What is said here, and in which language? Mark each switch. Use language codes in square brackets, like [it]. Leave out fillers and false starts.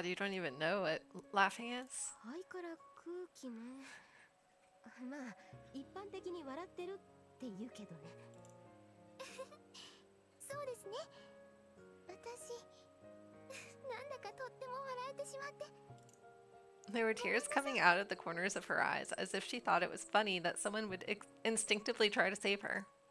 [en] god, you don't even know what laughing is? [ja] 肺から空気ね。まあ一般的に笑ってるって言うけどね。そうですね。私なんだかとっても笑えてしまって。 [en] There were tears coming out of the corners of her eyes, as if she thought it was funny that someone would instinctively try to save her.